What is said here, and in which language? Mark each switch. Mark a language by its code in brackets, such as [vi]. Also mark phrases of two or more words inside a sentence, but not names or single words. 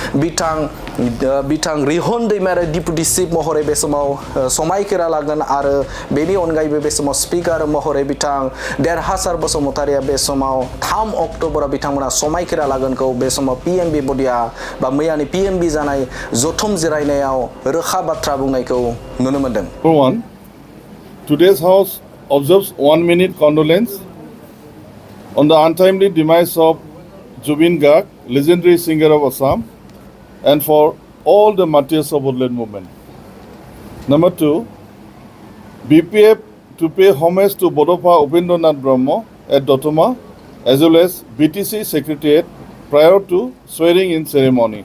[brx] बिथां रिहन दैमारि डिपुटि चिफ महरै बे समाव समायखिरा लागोन आरो बेनि अनगायैबो बे समाव स्पिकार महरै बिथां देरहासार बसुमतारिया बे समाव 3 अक्ट'बराव बिथांमोना समायखिरा लागोनखौ बे समाव PMB बडिया बा मैयानि PMB जानाय जथुम जिरायनायाव रोखा बाथ्रा बुंनायखौ नुनो मोनदों। [en] Number 1, today's House observes 1-minute condolence on the untimely demise of Jubin Garg, legendary singer of Assam, and for all the martyrs of woodland movement. Number 2, BPF to pay homage to Bodofa Upendranath Brahma at Dotoma as well as BTC Secretariat prior to swearing in ceremony.